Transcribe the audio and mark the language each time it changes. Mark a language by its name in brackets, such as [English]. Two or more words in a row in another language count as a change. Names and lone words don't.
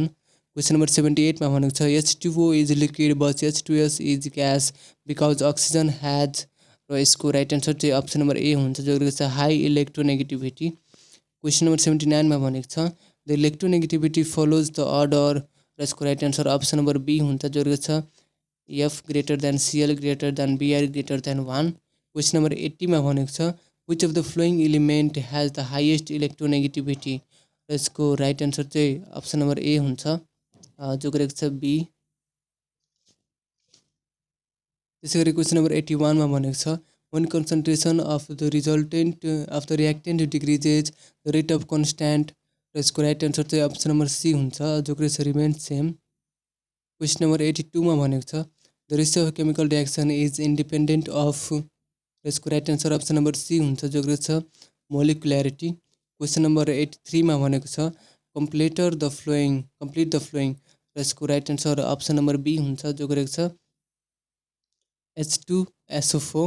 [English] question number [Nepali] 78मा भनेको छ [English] H2O is liquid but H2S is gas because oxygen has, [Nepali] र यसको [English] right answer चाहिँ option number A [Nepali] हुन्छ जो रहेको छ [English] high electronegativity. question number [Nepali] 79मा भनेको छ [English] the electronegativity follows the order, [Nepali] र यसको [English] right answer option number B [Nepali] हुन्छ जो रहेको छ [English] F greater than Cl greater than Br greater than 1. question number [Nepali] 80मा भनेको छ [English] which of the following element has the highest electronegativity, [Nepali] र यसको [English] right answer चाहिँ option number A [Nepali] हुन्छ जो रहेको छ [English] बी। [Nepali] त्यसै गरी [English] question number [Nepali] 81मा भनेको छ [English] when concentration of the resultant of the reactant decreases the rate of constant, [Nepali] र यसको [English] right answer चाहिँ option number C [Nepali] हुन्छ जो रहेछ [English] remains same. question number [Nepali] 82मा भनेको छ [English] the ratio of chemical reaction is independent of, [Nepali] र यसको [English] right answer option number C [Nepali] हुन्छ जो रहेछ [English] मोलिकुल्यारिटी। question number [Nepali] 83मा भनेको छ [English] complete the following, [Nepali] र यसको [English] right answer option number B [Nepali] हुन्छ जो रहेको छ [English] H2SO4।